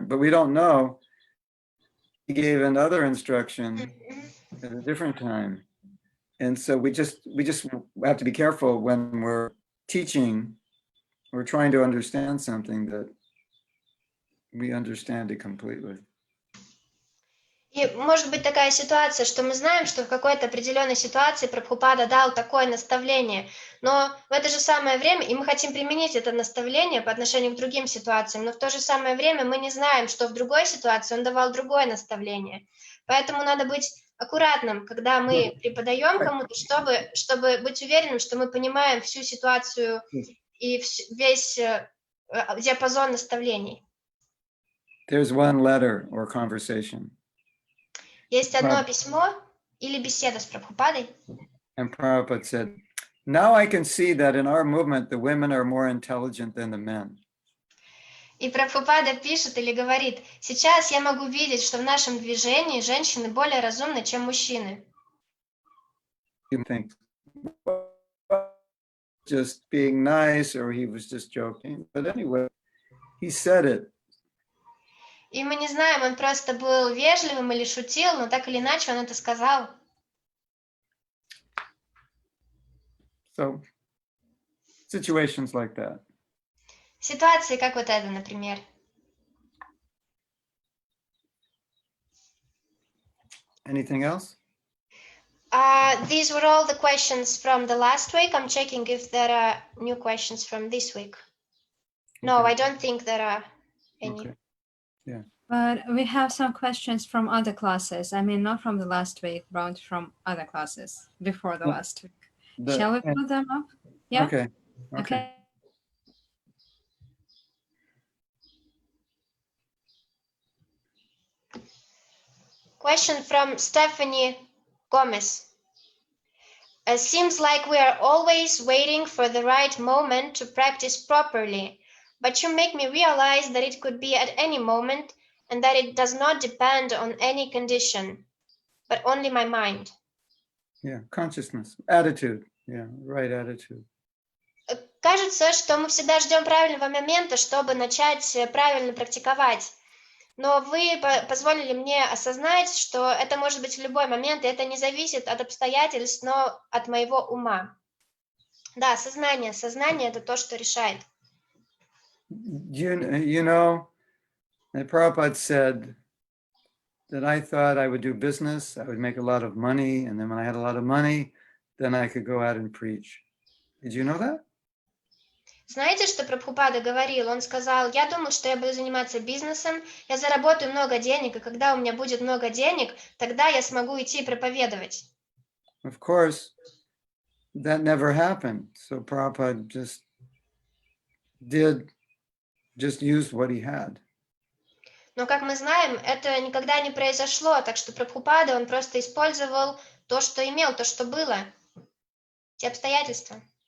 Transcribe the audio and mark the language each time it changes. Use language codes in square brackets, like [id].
[en] But we don't know he gave another instruction at a different time. And so we just have to be careful when we're teaching we're trying to understand something that we understand it completely. [ru] И может быть такая ситуация, что мы знаем, что в какой-то определенной ситуации Прабхупада дал такое наставление, но в это же самое время, и мы хотим применить это наставление по отношению к другим ситуациям, но в то же самое время мы не знаем, что в другой ситуации он давал другое наставление. Поэтому надо быть аккуратным, когда мы преподаем кому-то, чтобы быть уверенным, что мы понимаем всю ситуацию и весь диапазон наставлений. [en] There's one letter or conversation. [ru] Есть одно письмо или беседа с Прабхупадой. [en] And Prabhupada said, now I can see that in our movement, the women are more intelligent than the men. [ru] И Прабхупада пишет или говорит, сейчас я могу видеть, что в нашем движении женщины более разумны, чем мужчины. [en] You think, just being nice, or he was just joking. But anyway, he said it. [ru] И мы не знаем, он просто был вежливым или шутил, но так или иначе он это сказал. [en] So, situations like that. [ru] Ситуации, как вот эта, например. [en] Anything else? These were all the questions from the last week. I'm checking if there are new questions from this week. No, Okay. I don't think there are any. Okay. Yeah. But we have some questions from other classes. I mean, not from the last week, but from other classes before the last week. Shall we put them up? Yeah? Okay. Okay. Question from Stephanie Gomez. Seems like we are always waiting for the right moment to practice properly, but you make me realize that it could be at any moment and that it does not depend on any condition, but only my mind. Yeah, consciousness, attitude. Yeah, right attitude. [ru] Кажется, что мы всегда ждем правильного момента, чтобы начать правильно практиковать. Но вы позволили мне осознать, что это может быть в любой момент, и это не зависит от обстоятельств, но от моего ума. Да, сознание – это то, что решает. [en] You know, Prabhupada said that I thought I would do business, I would make a lot of money, and then when I had a lot of money, then I could go out and preach. Did you know that? [ru] Знаете, что Прабхупада говорил? Он сказал, я думал, что я буду заниматься бизнесом, я заработаю много денег, и когда у меня будет много денег, тогда я смогу идти проповедовать. [en] Of course, that never happened. So Prabhupada just used what he had. [ru] Но, как мы знаем, это никогда не произошло, так что Прабхупада, он просто использовал то, что имел, то, что было, те обстоятельства.